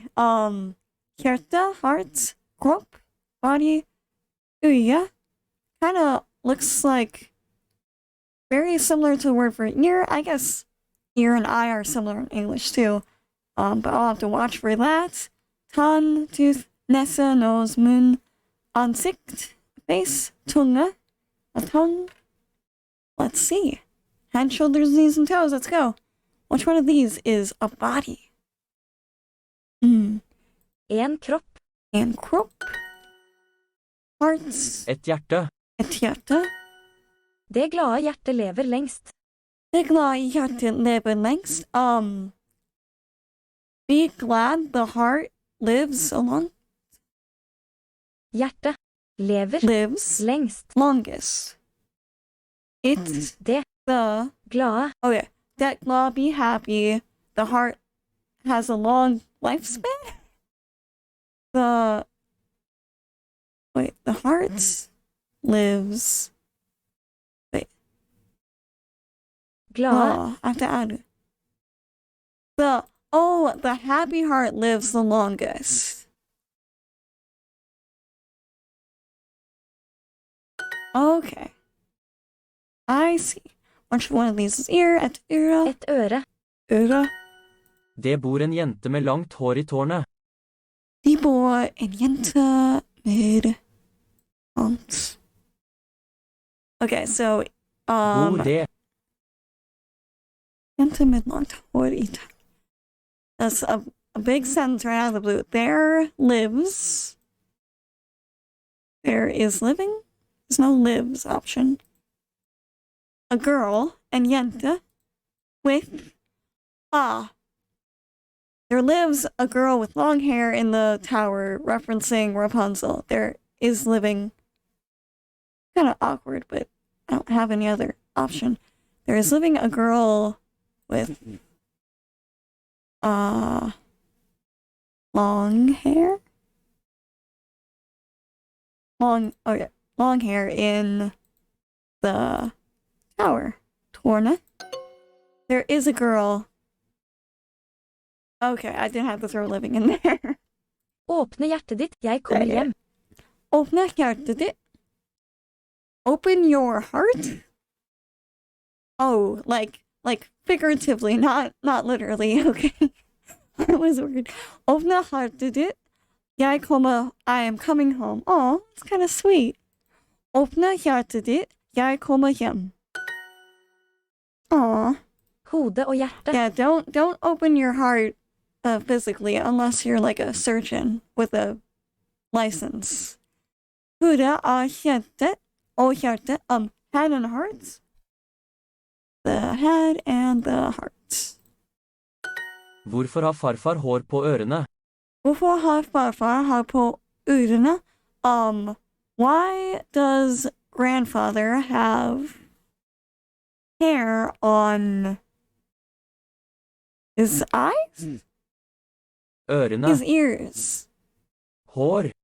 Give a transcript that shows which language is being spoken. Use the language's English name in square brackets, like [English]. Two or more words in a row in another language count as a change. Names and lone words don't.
[English] Hjerte, heart, kropp, body, øye, kind of looks like very similar to the word for ear. I guess ear and eye are similar in English too. But I'll have to watch for that. Tann, tooth, nese, nose, [Norwegian] munn, ansikt, [English] face, tunge, a tongue. Let's see. Head, shoulders, knees, and toes. Let's go. Which one of these is a body? [Norwegian] En kropp. En kropp. Hearts. Et hjerte. Et hjerte. Det glade hjertet lever lengst. Det glade hjertet lever lengst. [English] Be glad the heart lives along. [Norwegian] Hjertet lever [English] Lives [Norwegian] lengst. [English] longest. It's Det the glade okay. That glad be happy. The heart has a long lifespan. The heart lives. glade I have to add it. The happy heart lives the longest. Okay. I see. Which one of these is ear? [Norwegian] Et øre. et øre. Øre. Det bor en jente med langt hår i tårnet. De bor en jente med langt. [English] Okay, so [Norwegian] Bor det. jente med langt hår i tårnet. [English] That's a big sentence right out of the blue. There is living. There's no lives option. A girl, [Norwegian] en jente, [English] with there lives a girl with long hair in the tower, referencing Rapunzel. There is living. Kind of awkward, but I don't have any other option. There is living a girl with long hair. Long hair in the tower. Torna. There is a girl. Okay, I didn't have to throw living in there. [Norwegian] Åpne hjertet ditt, jeg kommer hjem. Åpne hjertet ditt. [English] Open your heart. Oh, like figuratively, not literally. Okay, that was weird. [Norwegian] Åpne hjertet ditt. [English] I am coming home. Oh, it's kind of sweet. [Norwegian] Åpne hjertet ditt. Jeg kommer hjem. [English] Aw. [Norwegian] Hode og hjerte. [English] Yeah, don't open your heart physically unless you're like a surgeon with a license. [Norwegian] Hode og hjerte. Og hjerte. [English] Head and heart. The head and the heart. [Norwegian] Hvorfor har farfar hår på ørene? Hvorfor har farfar hår på ørene? [English] Why does grandfather have hair on his eyes? Ørene. His ears. Hår.